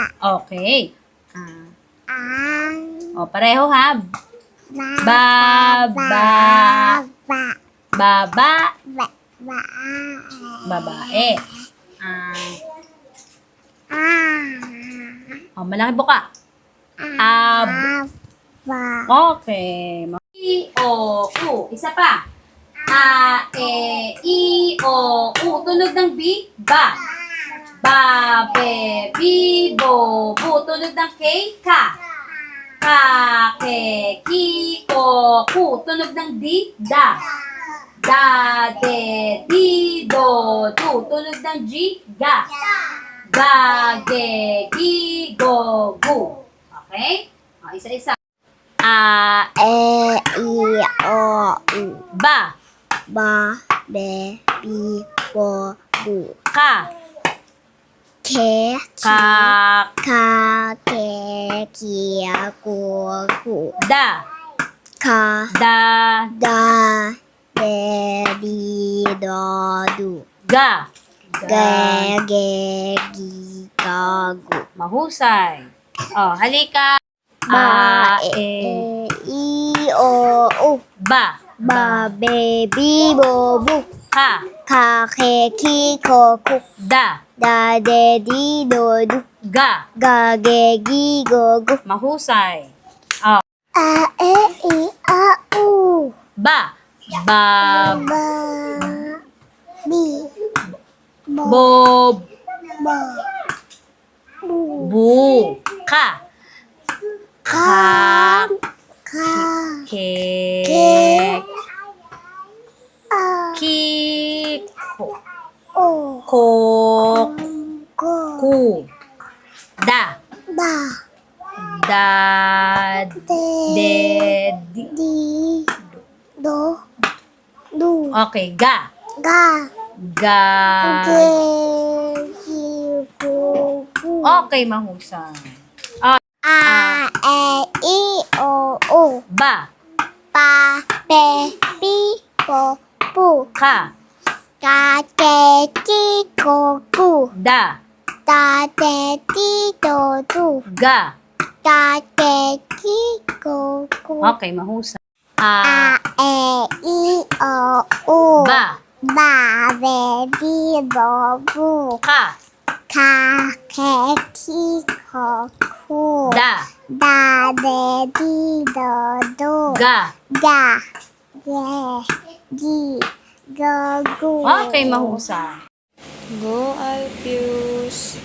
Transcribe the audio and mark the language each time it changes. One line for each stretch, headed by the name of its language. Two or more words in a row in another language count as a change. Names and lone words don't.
Filipino: Okay. Ang Pareho ha. Baba. Baba. Babae. Malaki buka. Ab. Okay. I, O, U. Isa pa. A, E, I, O, U. Tunog ng B. Ba. Ba, be, bi, bo, bu. Tunog ng K. Ka. Ka, ke, ki, ko, ku. Tunog ng D. Da. Da, de, di, do, du. Tunog ng G. Ga. Ga, ge, gi, go, gu. Okay? Isa-isa. A, E, I, O, U. ba, Ba, be, bi, bo, bu. ka, Ke, ka, ka, ke, ki, ku, ku. da, Ka, da, da, de, di, do, du. ga. Ge, ge, gi, ka, gu. Mahusay. Halika. Ba, A, e, E, I, o u. Ba. Ba baby bobu. Ka. Ka ke ki ko ku. Da. Da de di do du. Ga. Ga ge gi go gu. Mahusay. A e i a u. Ba. Ba. Ba bi bo Bob. bo bu. Bu. Ka. Ka. Ka Ke. a Ki. o Ko. go Ku. Da. da Da. de De. Di. di do du Okay. Ga. ga Ga. ge gi go gu. Okay, mahusay. A e i o u. Ba. Pa pe pi po pu. Ka. Ka te ti ko ku. Da. Ta te ti do du. Ga. Ta te ti ko ku. Okay, mahusay. A e i o u. Ba. Ba be bi bo bu. Ka. Ka ke ki ko ku. Da. Da de di do du. Ga. Da ge gi go gu. Okay, mahusay. Go Alpius!